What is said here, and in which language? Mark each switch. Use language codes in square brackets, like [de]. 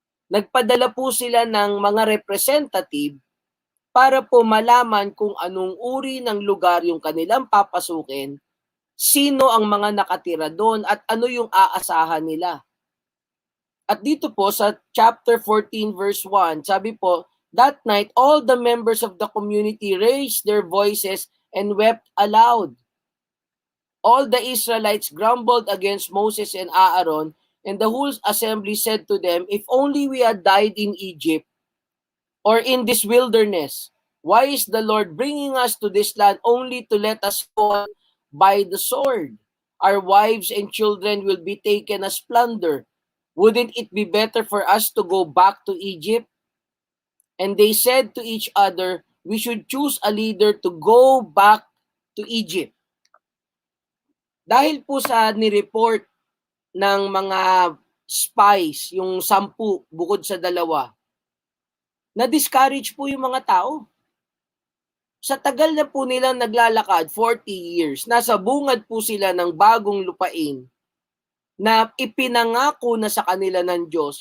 [tl] Nagpadala po sila ng mga representative para po malaman kung anong uri ng lugar yung kanilang papasukin, sino ang mga nakatira doon at ano yung aasahan nila. At dito po sa chapter 14 verse 1, sabi po, [en] That night, all the members of the community raised their voices and wept aloud. All the Israelites grumbled against Moses and Aaron, and the whole assembly said to them, "If only we had died in Egypt or in this wilderness. Why is the Lord bringing us to this land only to let us fall by the sword? Our wives and children will be taken as plunder. Wouldn't it be better for us to go back to Egypt?" And they said to each other, "We should choose a leader to go back to Egypt." [tl] Dahil po sa nireport ng mga spies, yung 10 bukod sa 2, na-discourage po yung mga tao. Sa tagal na po nilang naglalakad, 40 years, nasa bungad po sila ng bagong lupain na ipinangako na sa kanila ng Diyos.